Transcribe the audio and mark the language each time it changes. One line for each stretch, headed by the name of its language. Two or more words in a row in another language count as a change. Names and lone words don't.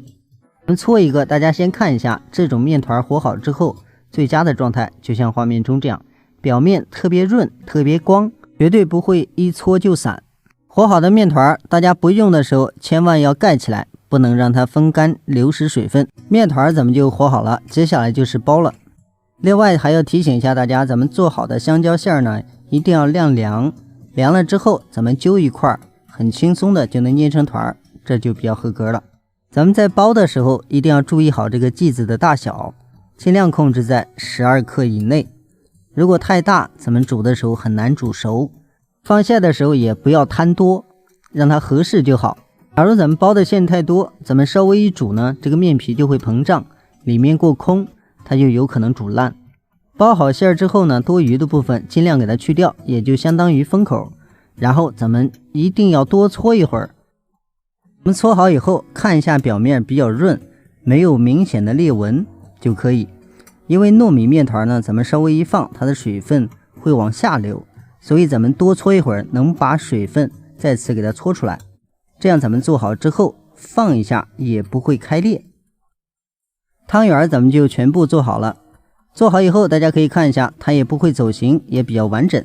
Chinese: 我們搓一個，大家先看一下這種面團和好之後最佳的狀態，就像畫面中這樣，表面特別潤特別光，絕對不會一搓就散。和好的面團大家不用的時候千萬要蓋起來，不能讓它風乾流失水分。面團咱們就和好了，接下來就是包了。另外還要提醒一下大家，咱們做好的香蕉餡呢一定要晾涼，涼了之後咱們揪一塊，很輕鬆的就能捏成團，這就比較合格了。咱們在包的時候一定要注意好這個劑子的大小，盡量控制在12克以內。如果太大，咱們煮的時候很難煮熟。放餡的時候也不要貪多，讓它合適就好。假如咱們包的餡太多，咱們稍微一煮呢，這個面皮就會膨脹，裡面過空，它就有可能煮爛。包好餡之後呢，多餘的部分盡量給它去掉，也就相當於封口。然後咱們一定要多搓一會兒。我們搓好以後，看一下表面比較潤，沒有明顯的裂紋就可以。因為糯米麵團呢，咱們稍微一放，它的水分會往下流，所以咱們多搓一會兒，能把水分再次給它搓出來。這樣咱們做好之後，放一下也不會開裂。湯圓咱們就全部做好了。做好以後，大家可以看一下，它也不會走形，也比較完整。